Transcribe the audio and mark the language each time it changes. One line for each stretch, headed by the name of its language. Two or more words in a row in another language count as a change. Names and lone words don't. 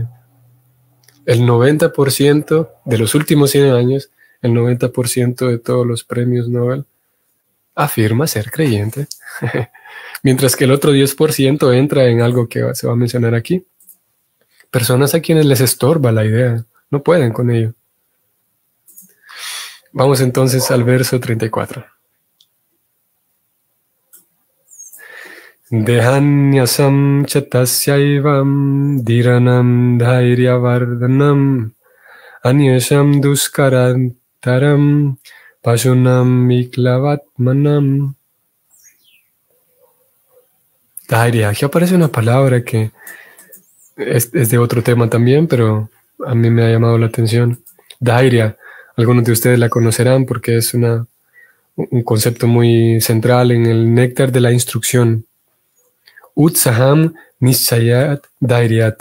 Spanish: El 90% de los últimos 100 años, el 90% de todos los premios Nobel afirma ser creyente, mientras que el otro 10% entra en algo que se va a mencionar aquí. Personas a quienes les estorba la idea, no pueden con ello. Vamos entonces al verso 34.
Sanskrit: देहन्यासं चतस्यैवं धीराणां धैर्यवर्धनम् अन्येषां दुष्करन्तरं पशूनां मिक्लवात्मनाम्.
Spanish: Dhairya, aquí aparece una palabra que es de otro tema también, pero a mí me ha llamado la atención. Dhairya, algunos de ustedes la conocerán porque es un concepto muy central en el néctar de la instrucción.
Sanskrit: उत्साहं निश्चयात् धैर्यात्.